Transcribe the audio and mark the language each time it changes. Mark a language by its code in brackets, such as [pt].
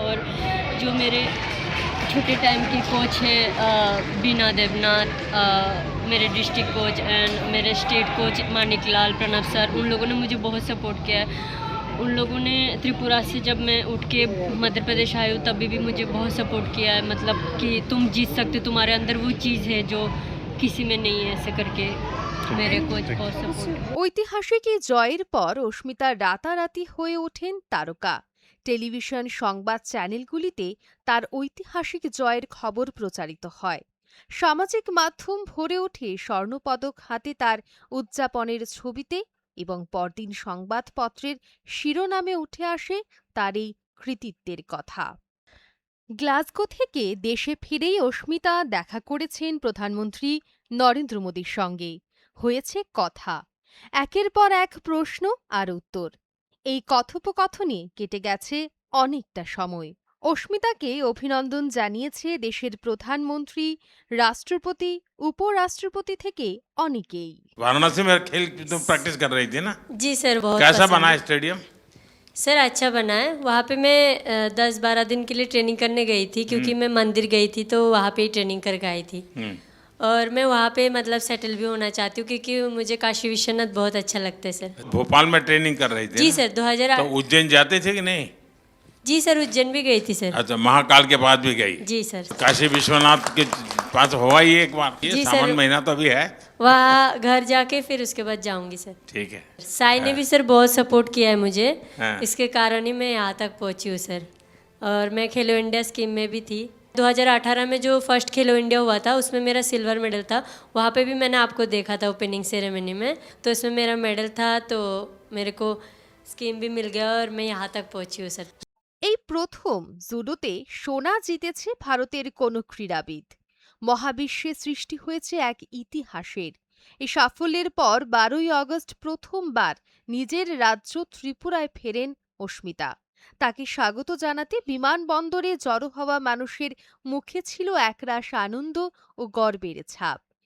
[hi] और जो मेरे छोटे टाइम की कोच है बीना देवनाथ, मेरे डिस्ट्रिक्ट कोच एंड मेरे स्टेट कोच मानिक लाल प्रणव सर, उन लोगों ने मुझे बहुत सपोर्ट किया है। उन लोगों ने त्रिपुरा से जब मैं उठ के मध्य प्रदेश आई हूँ तभी भी मुझे बहुत सपोर्ट किया है, मतलब कि तुम जीत सकते, तुम्हारे अंदर वो चीज़ है जो किसी में नहीं है, ऐसे करके मेरे कोच बहुत सपोर्ट। [bn] ঐতিহাসিক এই জয়ের পর অস্মিতা রাতারাতি হয়ে ওঠেন তারকা। টেলিভিশন সংবাদ চ্যানেলগুলিতে তার ঐতিহাসিক জয়ের খবর প্রচারিত হয়। সামাজিক মাধ্যম ভরে ওঠে স্বর্ণপদক হাতে তার উদযাপনের ছবিতে, এবং পরদিন সংবাদপত্রের শিরোনামে উঠে আসে তার এই কৃতিত্বের কথা। গ্লাসগো থেকে দেশে ফিরেই অস্মিতা দেখা করেছেন প্রধানমন্ত্রী নরেন্দ্র মোদীর সঙ্গে। হয়েছে কথা, একের পর এক প্রশ্ন আর উত্তর। এই কথোপকথনে কেটে গেছে অনেকটা সময়। অস্মিতাকে অভিনন্দন জানিয়েছে দেশের প্রধানমন্ত্রী, রাষ্ট্রপতি, উপরাষ্ট্রপতি থেকে অনেকেই। [hi] वाराणसी में खेल तुम प्रैक्टिस कर रही थी ना? जी सर, बहुत कैसा पसंद बना है। है स्टेडियम? सर अच्छा बना है। वहाँ पे मैं 10-12 दिन के लिए ट्रेनिंग करने गई थी, क्योंकि मैं मंदिर गई थी तो वहाँ पे ही ट्रेनिंग करके आई थी। और मैं वहाँ पे मतलब सेटल भी होना चाहती हूँ, क्योंकि मुझे काशी विश्वनाथ बहुत अच्छा लगता है सर। भोपाल में ट्रेनिंग कर रही थी जी ना? सर, 2008। तो उज्जैन जाते थे कि नहीं? जी सर, उज्जैन भी गई थी सर। अच्छा, महाकाल के पास भी गई? जी सर। काशी विश्वनाथ के पास हुआ ही एक बार, ये जी सावन सर। महीना तो अभी है। वहाँ घर जाके फिर उसके बाद जाऊंगी सर। ठीक है। साई ने भी सर बहुत सपोर्ट किया है मुझे, हाँ। इसके कारण ही मैं यहाँ तक पहुँची हूँ सर। और मैं खेलो इंडिया स्कीम में भी थी, 2018 में जो फर्स्ट खेलो इंडिया हुआ था उसमें मेरा सिल्वर मेडल था। वहाँ पे भी मैंने आपको देखा था ओपनिंग सेरेमनी में, तो इसमें मेरा मेडल था, तो मेरे को स्कीम भी मिल गया और मैं यहाँ तक पहुँची हूँ सर। [bn] এই প্রথম জুডোতে সোনা জিতেছে ভারতের কোনো ক্রীড়াবিদ। মহাবিশ্বে সৃষ্টি হয়েছে এক ইতিহাসের। এই সাফল্যের পর 12ই আগস্ট প্রথমবার নিজের রাজ্য ত্রিপুরায় ফেরেন অস্মিতা। তাকে স্বাগত জানাতে বিমানবন্দরে জড়ো হওয়া মানুষের মুখে ছিল একরাশ আনন্দ ও গর্বের ছাপ।